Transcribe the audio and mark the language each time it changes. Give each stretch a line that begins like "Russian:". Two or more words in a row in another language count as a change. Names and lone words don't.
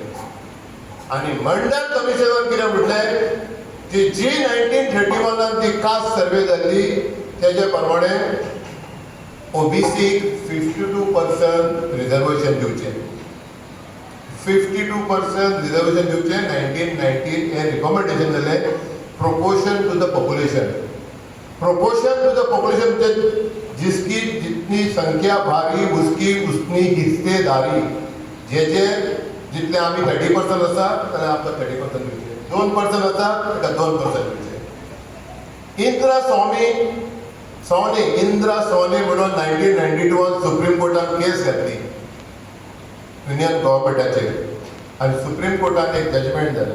Konkani: आणि मंडल कमिशनान कितें म्हटलें की जी 1931 ती कास्ट सर्वे जाल्ली तेजे प्रमाणे ओबीसीक 52% रिजर्वेशन दिवचे. 52% रिजर्वेशन दिवचे. 1919 हे रिकमेंडेशन जाले
English: proportion to the population. proportion to the population
Hindi: जिसकी जितनी संख्या भारी उसकी उतनी हिस्सेदारी.
Konkani: जे जितले आमी 30% आसा जाल्यार आमकां 30% दिवचे. 2% आसा ताका 2% दिवचे. इंदिरा स्वामी म्हणून 1992 सुप्रीम कोर्टान केस घातली युनियन गव्हर्मेंटाचेर आणि सुप्रीम कोर्टान एक जजमेंट जालें.